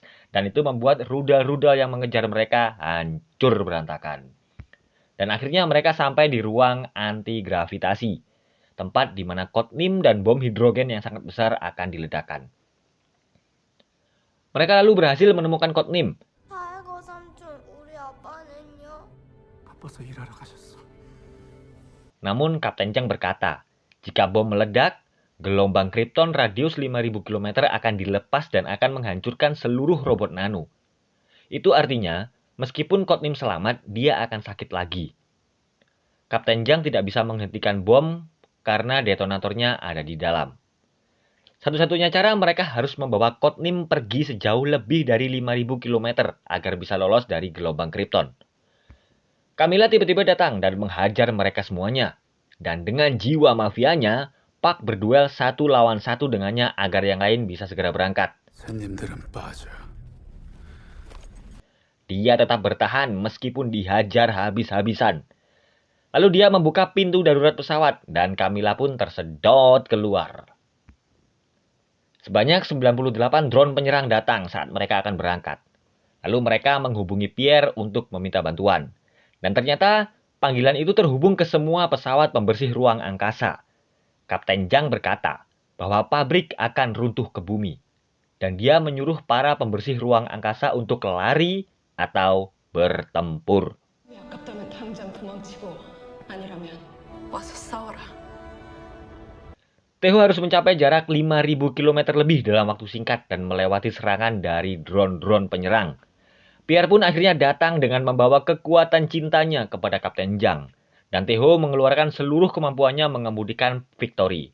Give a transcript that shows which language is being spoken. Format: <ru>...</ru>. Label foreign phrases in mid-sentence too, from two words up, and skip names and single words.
<id>Dan itu membuat rudal-rudal yang mengejar mereka hancur berantakan. Dan akhirnya mereka sampai di ruang anti-gravitasi. Tempat di mana Codename dan bom hidrogen yang sangat besar akan diledakkan. Mereka lalu berhasil menemukan Codename.</id> <ko>아이고 삼촌, 우리 아빠는요? 바빠서 일하러 가셨어.</ko> <id>Namun Kapten Zhang berkata, jika bom meledak, gelombang Krypton radius 5.000 km akan dilepas dan akan menghancurkan seluruh robot nano. Itu artinya, meskipun Codename selamat, dia akan sakit lagi. Kapten Zhang tidak bisa menghentikan bom karena detonatornya ada di dalam. Satu-satunya cara mereka harus membawa Codename pergi sejauh lebih dari 5.000 km agar bisa lolos dari gelombang Krypton. Camilla tiba-tiba datang dan menghajar mereka semuanya. Dan dengan jiwa mafianya, Park berduel 1 lawan 1 dengannya agar yang lain bisa segera berangkat.</id> <ko>손님들은 빠져.</ko> <id>Dia tetap bertahan meskipun dihajar habis-habisan. Lalu dia membuka pintu darurat pesawat dan Camilla pun tersedot keluar. Sebanyak 98 drone penyerang datang saat mereka akan berangkat. Lalu mereka menghubungi Pierre untuk meminta bantuan. Dan ternyata panggilan itu terhubung ke semua pesawat pembersih ruang angkasa. Kapten Zhang berkata bahwa pabrik akan runtuh ke bumi. Dan dia menyuruh para pembersih ruang angkasa untuk lari atau bertempur.</id> <ko>아깝다면 당장 도망치고 아니라면 와서 싸워라.</ko> <id>Taeho harus mencapai jarak 5.000 km lebih dalam waktu singkat dan melewati serangan dari drone-drone penyerang. Pierre pun akhirnya datang dengan membawa kekuatan cintanya kepada Kapten Zhang. Dan Taeho mengeluarkan seluruh kemampuannya mengemudikan Victory.</id>